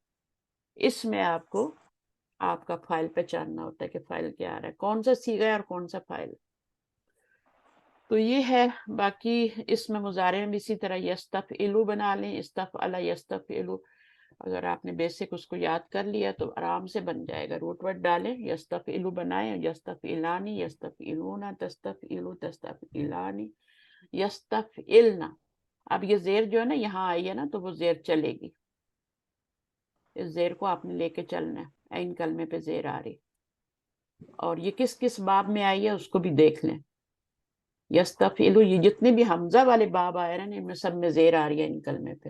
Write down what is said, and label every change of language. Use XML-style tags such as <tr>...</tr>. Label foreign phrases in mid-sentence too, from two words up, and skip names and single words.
<ur>اس میں آپ کو آپ کا فاعل پہچاننا ہوتا ہے کہ فاعل کیا آ رہا ہے، کون سا صیغہ ہے اور کون سا فاعل. تو یہ ہے. باقی اس میں مضارع میں بھی اسی طرح یستفعلو بنا لیں,</ur> <ar>استفعل یستفعلو.</ar> <ur>اگر آپ نے بیسک اس کو یاد کر لیا تو آرام سے بن جائے گا.</ur> <en>root word</en> <ur>ڈالیں, یستفعلو بنائیں,</ur> <ar>یستفعلانی, یستفعلون, تستفعلو, تستفعلانی, یستفعلنا.</ar> <ur>اب یہ زیر جو ہے نا یہاں آئی ہے نا تو وہ زیر چلے گی. اس زیر کو آپ نے لے کے چلنا ہے. عین کلمے پہ زیر آ رہی, اور یہ کس کس باب میں آئی ہے اس کو بھی دیکھ لیں. یستفعلو, یہ جتنے بھی حمزہ والے باب آئے ہیں ان میں سب میں زیر آ رہی ہے ان کلمے پہ.</ur>